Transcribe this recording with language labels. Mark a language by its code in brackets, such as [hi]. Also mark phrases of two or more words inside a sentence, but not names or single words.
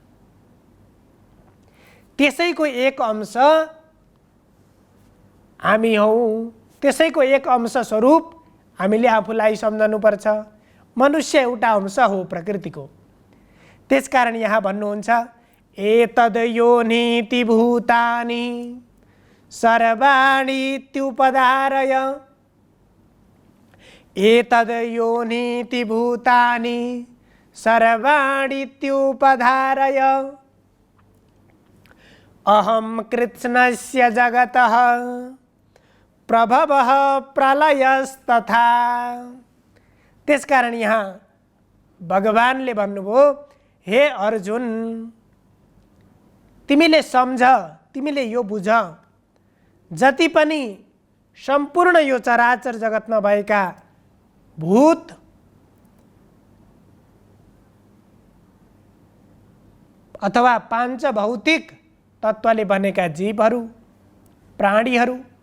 [ne] त्यसैको एक अंश हामी हौँ, त्यसैको एक अंश स्वरूप हामीले आफूलाई सम्झनुपर्छ। मनुष्य एउटा अंश हो प्रकृतिको। त्यसकारण यहाँ भन्नुहुन्छ [sa] एतद् योनिति भूतानि सर्वाणीत्युपधारय, एतद् योनिति भूतानि सर्वाणीत्युपधारय, अहं कृत्स्नस्य जगतः प्रभवः प्रलयस्तथा। [ne] त्यसकारण यहाँ भगवानले भन्नुभयो हे अर्जुन, तिमीले सम्झ, तिमीले यो बुझ, जति पनि सम्पूर्ण यो चराचर जगतमा भएका भूत अथवा पांच भौतिक तत्त्वले बनेका जीवहरू, प्राणीहरू